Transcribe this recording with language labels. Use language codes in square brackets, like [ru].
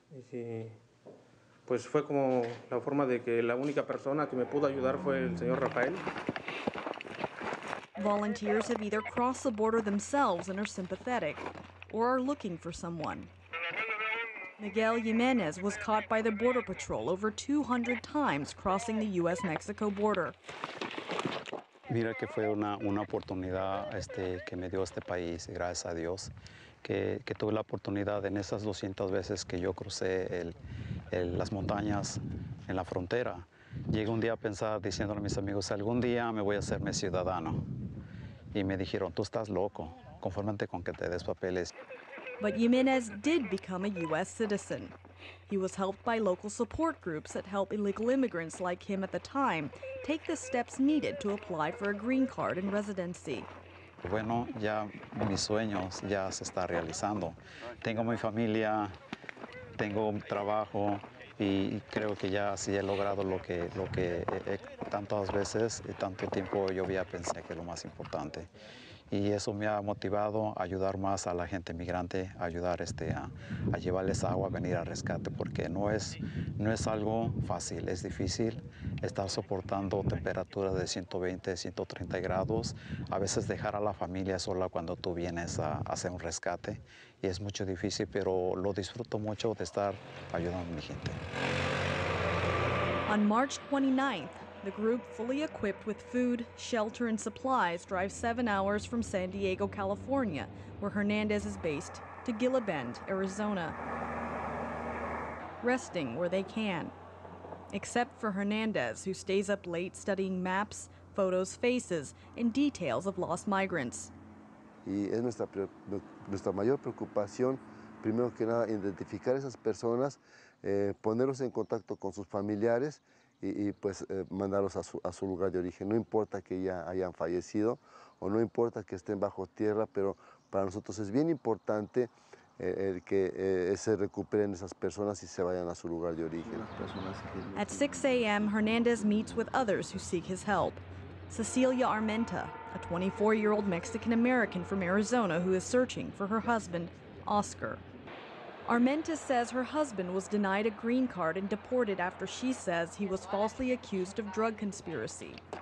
[es] Y pues fue como la forma de que la única persona que me pudo ayudar fue el señor Rafael. [en] Volunteers have either crossed the border themselves and are sympathetic, or are looking for someone. Miguel Jimenez was caught by the Border Patrol over 200 times crossing the U.S. Mexico border. [es] Mira que fue una oportunidad que me dio este país, gracias a Dios, que tuve la oportunidad en esas 200 veces que yo crucé las montañas en la frontera. Llegué un día a pensar, diciéndole a mis amigos, algún día me voy a hacerme ciudadano. Y me dijeron, tú estás loco, confórmate con que te des papeles. [en] But Jimenez did become a U.S. citizen. He was helped by local support groups that help illegal immigrants like him at the time take the steps needed to apply for a green card and residency. [es] Bueno, ya mis sueños ya se está realizando. Tengo mi familia, tengo un trabajo y creo que ya sí he logrado lo que tantas veces y tanto tiempo yo había pensado que es lo más importante. Y eso me ha motivado a ayudar más a la gente migrante, a ayudar a llevarles agua, a venir al rescate, porque no es algo fácil, es difícil estar soportando temperaturas de 120, 130 grados, a veces dejar a la familia sola cuando tú vienes a hacer un rescate, y es mucho difícil, pero lo disfruto mucho de estar ayudando a mi gente. [en] On March 29th, the group, fully equipped with food, shelter, and supplies, drives 7 hours from San Diego, California, where Hernandez is based, to Gila Bend, Arizona. resting where they can. Except for Hernandez, who stays up late studying maps, photos, faces, and details of lost migrants. [es] Y es nuestra mayor preocupación, primero que nada, identificar a esas personas, ponerlos en contacto con sus familiares y pues mandarlos a su lugar de origen. No importa que ya hayan fallecido o no importa que estén bajo tierra, pero para nosotros es bien importante el que se recuperen esas personas y se vayan a su lugar de origen. [en] At 6 a.m., Hernandez meets with others who seek his help. Cecilia Armenta, a 24-year-old Mexican-American from Arizona who is searching for her husband, Oscar. Armenta says her husband was denied a green card and deported after she says he was falsely accused of drug conspiracy.